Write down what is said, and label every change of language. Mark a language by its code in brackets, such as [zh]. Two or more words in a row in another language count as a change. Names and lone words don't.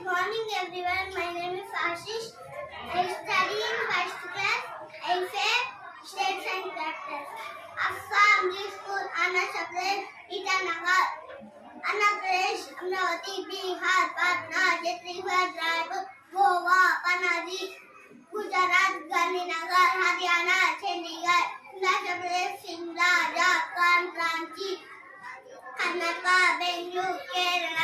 [en] morning everyone. My name is Ashish. I study in first class. I say states and characters. Assam, School, Andhra Pradesh, Itanagar, Andhra Pradesh, Amravati, Bihar, Patna, Chhattisgarh, Raipur, Goa, Panaji, Gujarat, Gandhinagar, Haryana, Chandigarh, Himachal Pradesh, Shimla, Jharkhand, Ranchi, Karnataka, Bengaluru, Kerala,